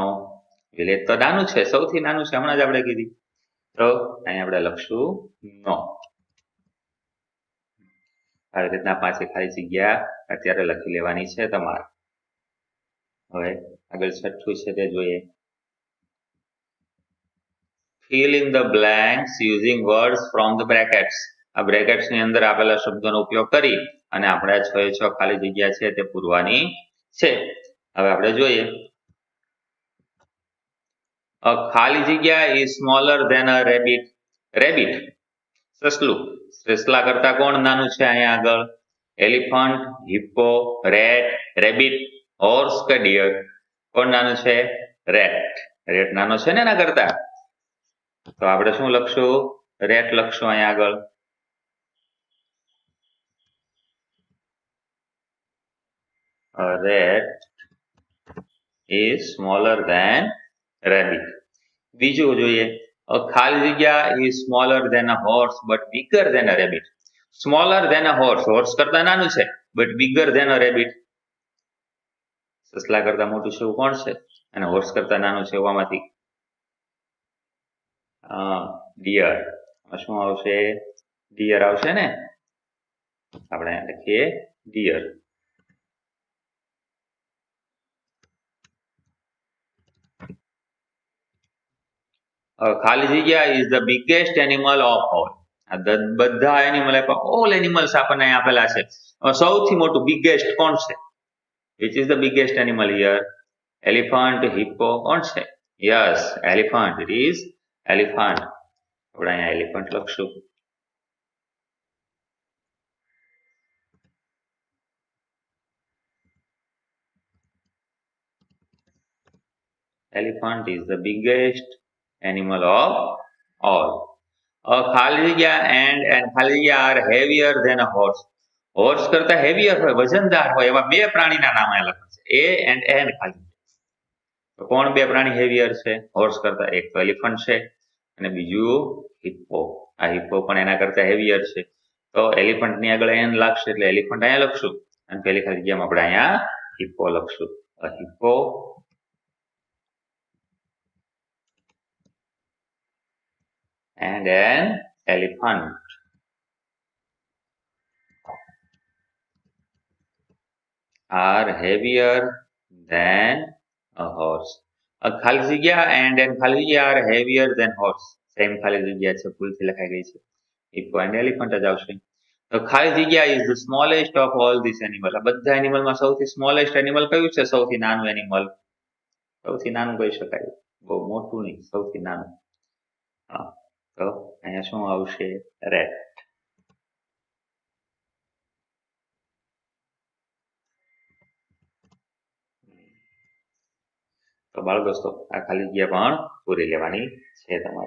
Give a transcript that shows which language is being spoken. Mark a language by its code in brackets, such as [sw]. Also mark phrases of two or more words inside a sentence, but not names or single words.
[gu] વિલેજ તો નાનું છે, સૌથી નાનું છે, હમણાં જ આપણે કીધી. તો અહીંયા આપણે લખશું નો. આવી રીતના પાછી ખાલી જગ્યા અત્યારે લખી લેવાની છે તમારે. હવે આગળ છઠ્ઠું છે તે જોઈએ. [en] fill in the blanks using words from the brackets. [gu] આ બ્રેકેટ્સ ની અંદર આપેલા શબ્દોનો ઉપયોગ કરી અને આપણે 6 એ 6 ખાલી જગ્યા છે તે પૂરવાની છે. હવે આપણે જોઈએ. [en] A [gu] ખાલી જગ્યા [en] is smaller than a rabbit. [gu] Rabbit સસલું. સસલા કરતા કોણ નાનું છે અહીંયા આગળ? એલિફન્ટ, હિપ્પો, રેટ, રેબિટ, હોર્સ કે ડિયર? કોણ નાનું છે? રેટ. રેટ નાનો છે ને એના કરતા. તો આપણે શું લખશું? રેટ લખશું અહીંયા આગળ. [en] A rat is smaller than rabbit. [gu] બીજું જોઈએ. [en] A [gu] ખાલી જગ્યા [en] is smaller than a horse but bigger than a rabbit. Smaller than a horse. horse [gu] કરતા નાનું છે [en] but bigger than a rabbit. [gu] સસલા કરતા મોટું છે એવું કોણ છે? અને હોર્સ કરતા નાનું છે એવામાંથી ડિયર. શું આવશે? ડિયર આવશે ને. આપણે લખીએ ડિયર. ખાલી જગ્યા [en] is the biggest animal of all. [gu] બધા એનિમલ ઓલ એનિમલ્સ આપણને આપેલા છે. સૌથી મોટું બિગેસ્ટ કોણ છે? [en] which is the biggest animal here? [gu] એલિફન્ટ, હિપ્પો કોણ છે? યસ, એલિફન્ટ. [en] it is elephant. [gu] આપણે અહીંયા એલિફન્ટ લખશું. [en] Elephant is the biggest animal of all. [gu] ખાલી જગ્યા [en] and [gu] ખાલી જગ્યા [en] are heavier than a horse. [gu] હોર્સ કરતા હેવિયર હોય, વજનદાર હોય એવા બે પ્રાણીના નામ અહીંયા લખ્યા છે. [en] a and an [gu] ખાલી. તો કોણ બે પ્રાણી હેવિયર છે હોર્સ કરતા? એક તો એલિફન્ટ છે અને બીજું હિપ્પો. આ હિપ્પો પણ એના કરતા હેવિયર છે. તો એલિફન્ટ ની આગળ એન લાગશે એટલે એલિફન્ટ અહીંયા લખશું અને પેલી ખાલી જગ્યામાં આપણે અહીંયા હિપ્પો લખશું. [en] હિપ્પો and an elephant are heavier than a horse. [gu] ખાલી જગ્યા [en] and [gu] ખાલી જગ્યા [en] are heavier than horse. [gu] સેમ ખાલી જગ્યા છે, ભૂલથી લખાઈ ગઈ છે. હિપ્પો [en] and elephant [gu] જ આવશે. તો ખાલી જગ્યા [en] is the smallest of all these animal. [gu] આ બધા એનિમલમાં સૌથી સ્મોલેસ્ટ એનિમલ કયું છે? સૌથી નાનું એનિમલ. સૌથી નાનું કહી શકાય, બહુ મોટું નહીં, સૌથી નાનું. હા, તો અહીંયા શું આવશે? રેટ. તો બાળ દોસ્તો આ ખાલી જગ્યા પણ પૂરી લેવાની છે તમારે.